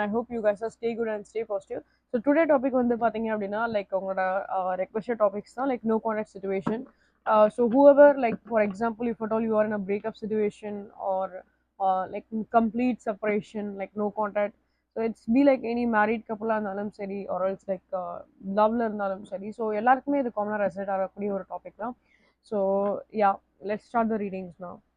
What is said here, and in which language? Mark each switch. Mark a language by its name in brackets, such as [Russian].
[English] I hope you guys are stay good and stay positive. So today topic [Tamil] வந்து பாத்தீங்க அப்படின்னா உங்களோட [English] requested topics தான் no contact situation. So whoever for example if at all you are in a breakup situation or complete separation no contact. So it's be like any married couple [Tamil] இருந்தாலும் சரி [English] or else loveல இருந்தாலும் சரி. [Tamil] So எல்லாருக்குமே இது காமனா resonate ஆகக்கூடிய ஒரு topic தான். [English] So yeah, let's start the readings now.